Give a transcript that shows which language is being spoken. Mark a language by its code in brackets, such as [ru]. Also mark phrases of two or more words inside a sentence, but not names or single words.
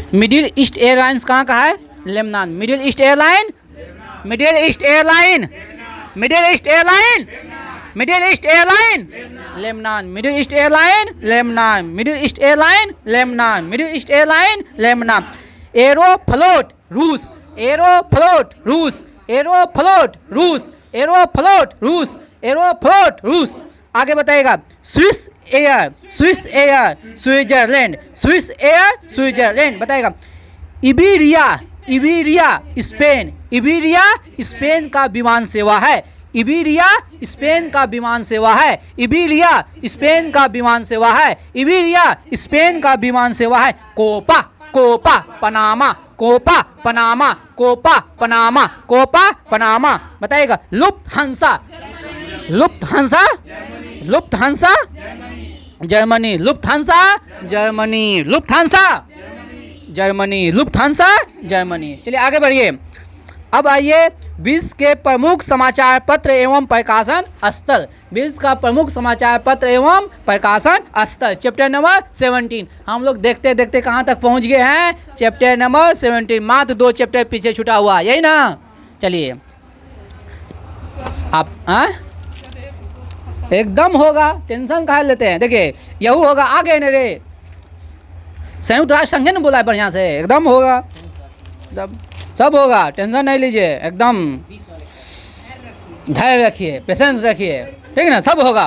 [hi] मिडिल ईस्ट एयरलाइंस कहाँ का है? लेबनान। मिडिल ईस्ट एयरलाइन, मिडिल ईस्ट एयरलाइन, मिडिल ईस्ट एयरलाइन, मिडिल ईस्ट एयरलाइन लेबनान, मिडिल ईस्ट एयरलाइन लेबनान, मिडिल ईस्ट एयरलाइन लेबनान, मिडिल ईस्ट एयरलाइन लेबनान। एरोफ्लोट रूस, एरोफ्लोट रूस, एरोफ्लोट रूस, एरोफ्लोट रूस, एरोफ्लोट रूस। आगे बताएगा, स्विस एयर, स्विस एयर स्विट्जरलैंड, स्विस एयर स्विट्जरलैंड। बताएगा, इबेरिया, इबेरिया स्पेन, इबेरिया स्पेन का विमान सेवा है, इबेरिया स्पेन का विमान सेवा है, इबेरिया स्पेन का विमान सेवा है, इबेरिया स्पेन का विमान सेवा है। कोपा, कोपा पनामा, कोपा पनामा, कोपा पनामा, कोपा पनामा। बताइएगा, लुफ्थहांसा, लुफ्थहांसा, लुफ्थहांसा जर्मनी, लुफ्थहांसा जर्मनी, लुफ्थहांसा जर्मनी, लुफ्थहांसा जर्मनी। चलिए आगे बढ़िए। अब आइए, विश्व के प्रमुख समाचार पत्र एवं प्रकाशन स्थल, विश्व का प्रमुख समाचार पत्र एवं प्रकाशन स्थल, [en] chapter number 17. [hi] हम लोग देखते देखते कहाँ तक पहुँच गए हैं? [en] chapter number 17. [hi] मात्र 2 चैप्टर पीछे छूटा हुआ, यही ना। चलिए आप एकदम होगा, टेंशन कहाँ लेते हैं? देखिए यहू होगा, आगे न रे, संयुक्त राष्ट्र संघ ने बोला है बढ़िया से, एकदम होगा, एकदम सब होगा, टेंशन नहीं लीजिए, एकदम धैर्य रखिए, पेशेंस रखिए, ठीक है ना, सब होगा।